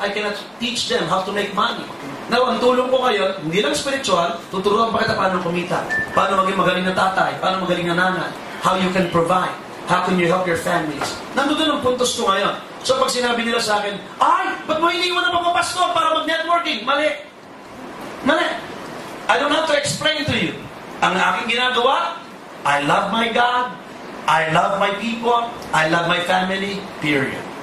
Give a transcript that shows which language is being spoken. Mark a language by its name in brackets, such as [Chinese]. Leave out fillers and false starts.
[English] I cannot teach them how to make money. [Filipino] Now, ang tulong ko ngayon, hindi lang spiritual, tuturuan pa kita paano kumita. Paano maging magaling na tatay, paano magaling na nanay. [English] How you can provide. How can you help your families. [Filipino] Nandun ang puntos ko ngayon. So pag sinabi nila sa akin, ay, ba't mo iniwan ang mga pastor para mag-networking? Mali. Mali. [English] I don't have to explain to you. [Filipino] Ang aking ginagawa, [English] I love my God, I love my people, I love my family, period.